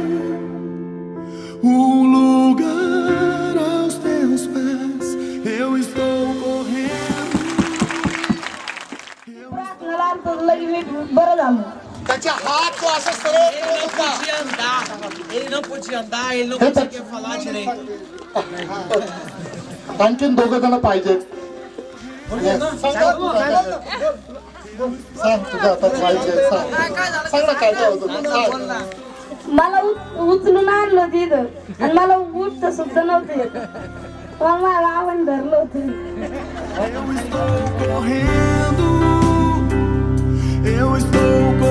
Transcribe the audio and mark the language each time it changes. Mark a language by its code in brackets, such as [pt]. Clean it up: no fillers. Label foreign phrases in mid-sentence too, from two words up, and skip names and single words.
[pt] um lugar aos teus pés, eu estou correndo. Ele não podia andar, ele não conseguia falar direito. [mr] आणखीन दोघं जण पाहिजेत. सांग तुझं आता पाहिजे. सांग ना काय होतं. मला उचलून आणलं तिथं आणि मला उठत सुद्धा नव्हतं येत. मला आवड धरलं होतं. [pt] Eu estou correndo, eu estou